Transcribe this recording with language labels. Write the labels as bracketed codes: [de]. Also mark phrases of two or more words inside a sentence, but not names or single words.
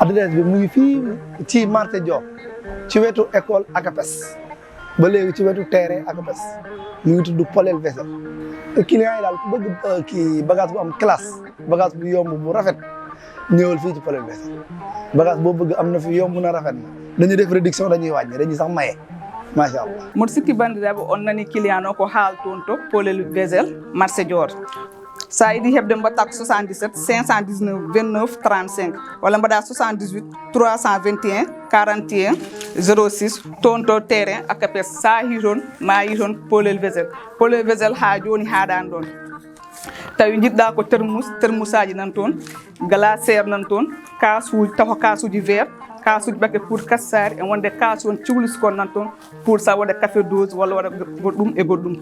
[wo] adresse bi mu ngi fii ci marché Dior ci wetu école ACAPES ba léegi ci wetu terrain ACAPES mu ngi tudd Polel Vésel client yi daal ku bëgg kii bagage bu am classe bagage bu yomb bu rafet ñëwal fii ci Polel Vésel bagage boo bëgg am na fi yomb na rafet na dañuy def réduction dañuy wàññi dañuy sax maye [ar] ما شاء الله. [ff] mboɗo sikki bandiraɓe on nani client o ko haal toon to Polel Vésel marché Dior sa yiiɗi heɓde mbatta ko 77 519 29 35 walla mbaɗa 78 321 41 06 toon to terrain ACAPES sa hi toon ma yi toon Polel Vésel ha joni haɗani ɗon tawi jiɗɗa ko termusaji nan toon glaciére nan toon kasuji taw ko kasuji vert kasuji ɓakke pour kassari e wonde kasu on cuhlis kon nan toon pour sa waɗa café dose walla waɗa goɗɗum e goɗɗum